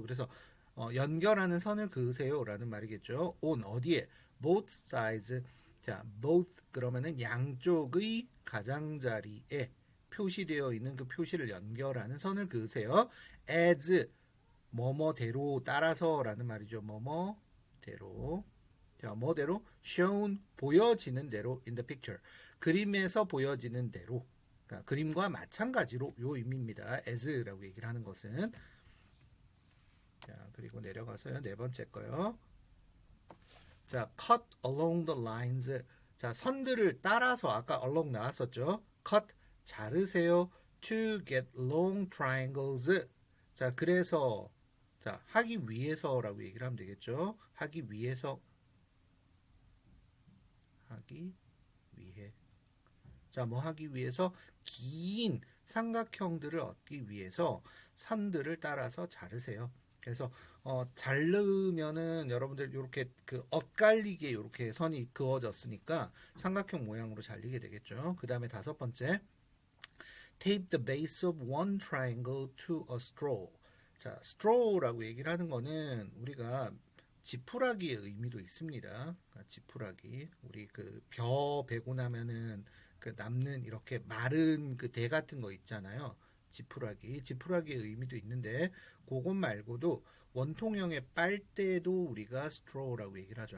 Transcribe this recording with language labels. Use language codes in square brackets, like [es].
[ko] 그래서 연결하는 선을 그으세요라는 말이겠죠. [en] on 어디에? both sides. [ko] 자, both 그러면은 양쪽의 가장자리에 표시되어 있는 그 표시를 연결하는 선을 그으세요. as 뭐뭐대로 따라서라는 말이죠. 뭐뭐대로. 자, 뭐대로? [en] shown [ko] 보여지는 대로 [en] in the picture. [ko] 그림에서 보여지는 대로. 그러니까 그림과 마찬가지로 요 의미입니다. as라고 얘기를 하는 것은. 자, 그리고 내려가서요. 네 번째 거요. 자, [en] cut along the lines. [ko] 자, 선들을 따라서 아까 along 나왔었죠. [en] cut [ko] 자르세요. [en] to get long triangles. [ko] 자, 그래서 자, 하기 위해서라고 얘기를 하면 되겠죠. 하기 위해서 하기 위해. 자, 뭐 하기 위해서 긴 삼각형들을 얻기 위해서 선들을 따라서 자르세요. 그래서 자르면은 여러분들 이렇게 그 엇갈리게 이렇게 선이 그어졌으니까 삼각형 모양으로 잘리게 되겠죠. 그 다음에 다섯 번째, [en] tape the base of one triangle to a straw. [ko] 자, straw라고 얘기를 하는 거는 우리가 지푸라기의 의미도 있습니다. 그러니까 지푸라기. 우리 그 벼 베고 나면은 그 남는 이렇게 마른 그 대 같은 거 있잖아요. 지푸라기. 지푸라기의 의미도 있는데 그것 말고도 원통형의 빨대도 우리가 straw라고 얘기를 하죠.